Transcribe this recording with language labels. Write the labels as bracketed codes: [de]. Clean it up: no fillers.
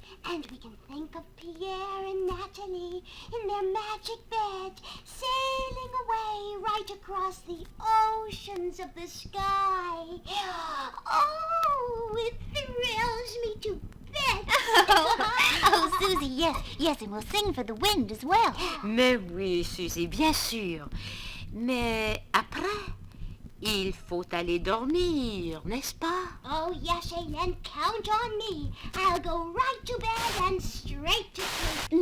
[en] And we can think of Pierre and Nathalie in their magic bed, sailing away right across the oceans of the sky. Oh, it thrills me to bits. Oh, Susie, yes, and we'll sing for the wind as well. [fr] Mais oui, Suzy, bien sûr. Mais après, il faut aller dormir, n'est-ce pas? [en] Oh, yes, Hélène, count on me. I'll go right to bed and straight to sleep.